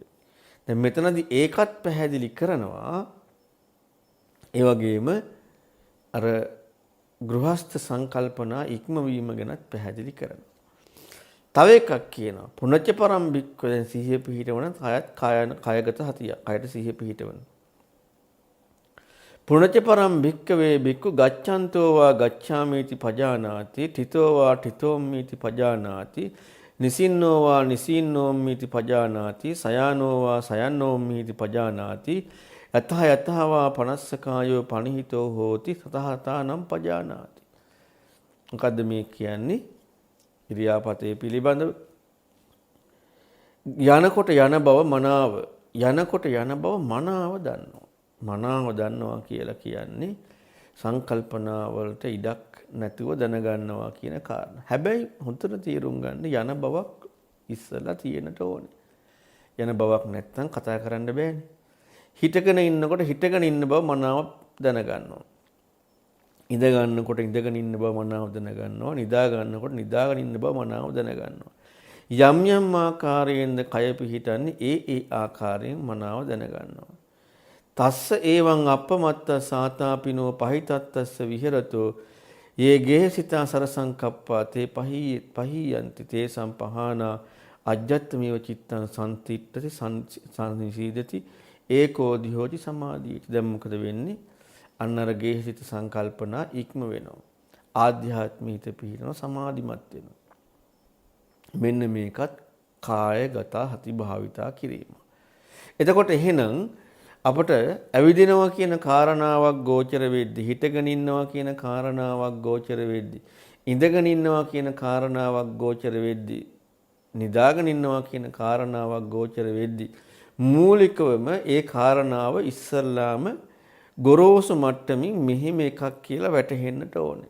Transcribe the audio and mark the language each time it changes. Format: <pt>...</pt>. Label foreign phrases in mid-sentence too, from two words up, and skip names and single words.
<si>දැන් මෙතනදී ඒකත් පැහැදිලි කරනවා. ඒ වගේම අර ගෘහස්ත සංකල්පනා ඉක්මවීම ගැනත් පැහැදිලි කරනවා. තව එකක් කියනවා</si> <pi>පුනච්ච පරම්භික්ක</pi> <si>දැන් සිහිය පිහිටවන කායගත හතිය. කයට සිහිය පිහිටවන.</si> <pi>පුනච්ච පරම්භික්කවේ බික්කු ගච්ඡන්තෝ වා ගච්ඡාමීති පජානාති තිතෝ වා තිතෝම්මීති පජානාති නිසින්නෝ වා නිසින්නෝම්මීති පජානාති සයානෝ වා සයන්නෝම්මීති පජානාති යතහ යතහ වා පනස්සකායෝ පනිහිතෝ හෝති තතහතානම් පජානාති.</pi> <si>මොකද්ද මේ කියන්නේ? ඉරියාපතේ පිළිබඳව යනකොට යන බව මනාව යනකොට යන බව මනාව දන්නවා. මනාව දන්නවා කියලා කියන්නේ සංකල්පනා වලට ඉඩක් නැතුව දැනගන්නවා කියන කාරණා. හැබැයි හොඳට තේරුම් ගන්න යන බවක් ඉස්සලා තියෙන්නට ඕනේ. යන බවක් නැත්නම් කතා කරන්න බෑනේ. හිටගෙන ඉන්නකොට හිටගෙන ඉන්න බව මනාව දැනගන්නවා. ඉඳ ගන්නකොට ඉඳගෙන ඉන්න බව මනාව දැනගන්නවා. නිදා ගන්නකොට නිදාගෙන ඉන්න බව මනාව දැනගන්නවා. යම් යම් ආකාරයෙන්ද කය පිහිටන්නේ ඒ ආකාරයෙන් මනාව දැනගන්නවා.</si> <pi>තස්ස ඒවං අප්පමත්ත සාතාපිනෝ පහිතත්තස්ස විහෙරතෝ යේ ගේහසිතා සරසංකප්පා තේ පහියන්ති තේ සම්පහානා අජ්ජත්තමේව චිත්තං සම්තිට්ඨති සංනිසීදති ඒකෝදි හෝති සමාධියති.</pi> <si>දැන් මොකද වෙන්නේ? අන්න අර ගේහසිත සංකල්පනා ඉක්ම වෙනවා. ආධ්‍යාත්මික හිත පිහිටනවා, සමාධිමත් වෙනවා. මෙන්න මේකත් කායගත හති භාවිතා කිරීම. එතකොට එහෙනම් අපට ඇවිදිනවා කියන කාරණාවක් ගෝචර වෙද්දි, හිටගෙන ඉන්නවා කියන කාරණාවක් ගෝචර වෙද්දි, ඉඳගෙන ඉන්නවා කියන කාරණාවක් ගෝචර වෙද්දි, නිදාගෙන ඉන්නවා කියන කාරණාවක් ගෝචර වෙද්දි මූලිකවම ඒ කාරණාව ඉස්සල්ලාම ගොරෝසු මට්ටමින් මෙහිම එකක් කියලා වැටහෙන්නට ඕනේ.</si>